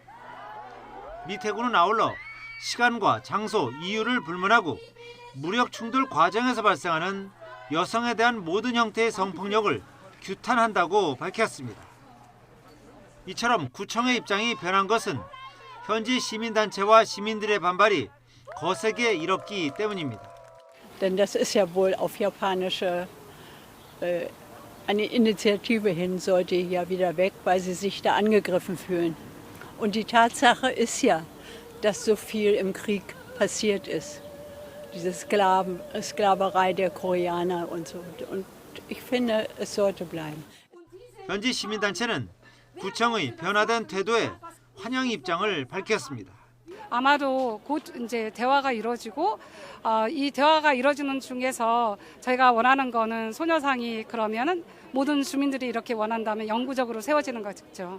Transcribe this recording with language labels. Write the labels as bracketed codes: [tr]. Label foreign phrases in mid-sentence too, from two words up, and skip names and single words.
[ko] 미테구는 아울러 시간과 장소, 이유를 불문하고 무력 충돌 과정에서 발생하는 여성에 대한 모든 형태의 성폭력을 규탄한다고 밝혔습니다. 이처럼 구청의 입장이 변한 것은 현지 시민단체와 시민들의 반발이 거세게 일었기 때문입니다. [de] Denn das ist ja wohl auf japanische eine Initiative hin, sollte ja wieder weg, weil sie sich da angegriffen fühlen. Und die Tatsache ist ja, dass so viel im Krieg passiert ist. Diese Sklaverei der Koreaner und so. Und ich finde, es sollte bleiben. [ko] 현지 시민단체는 구청의 변화된 태도에 환영 입장을 밝혔습니다. 아마도 곧 이제 대화가 이루어지고 이 대화가 이루어지는 중에서 저희가 원하는 거는 소녀상이 그러면은 모든 주민들이 이렇게 원한다면 영구적으로 세워지는 거죠.